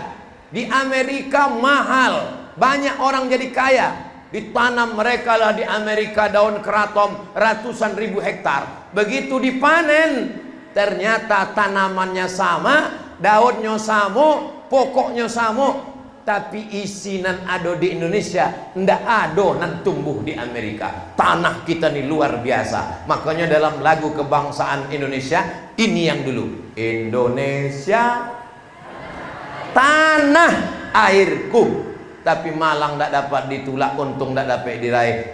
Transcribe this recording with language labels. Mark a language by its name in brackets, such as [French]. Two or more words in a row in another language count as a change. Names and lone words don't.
[Indonesian] Di Amerika mahal, banyak orang jadi kaya. Ditanam mereka lah di Amerika daun keraton ratusan ribu hektar. Begitu dipanen, ternyata tanamannya sama, daunnya sama, pokoknya sama, tapi isinan [Minangkabau] ado di Indonesia ndak ado nan tumbuh di Amerika. [Indonesian] Tanah kita nih luar biasa. Makanya dalam lagu kebangsaan Indonesia ini yang dulu, Indonesia tanah airku, tapi [Minangkabau] malang ndak dapat ditulak, untung ndak dapat diraih.